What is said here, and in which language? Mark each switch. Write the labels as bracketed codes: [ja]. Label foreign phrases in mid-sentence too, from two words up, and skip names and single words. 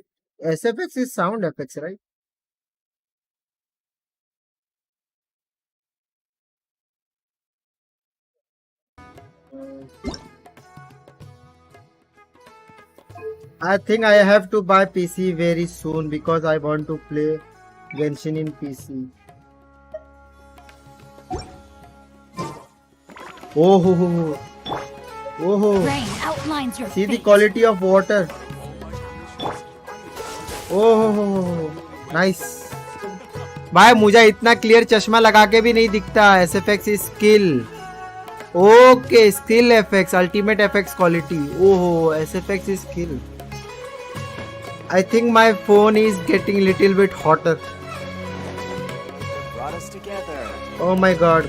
[en] SFX is sound effects, right? I think I have to buy PC very soon because I want to play GENSHIN in PC. Oh ho ho ho. Oh ho. Rain outlines your See the fate. quality of water. Oh ho ho ho. Nice. [hi] भाई मुझे इतना क्लियर चश्मा लगा के भी नहीं दिखता. [en] SFX is skill. Okay, skill effects, ultimate effects quality. Oh, SFX is skill. I think my phone is getting little bit hotter. Brought us together. Oh my god.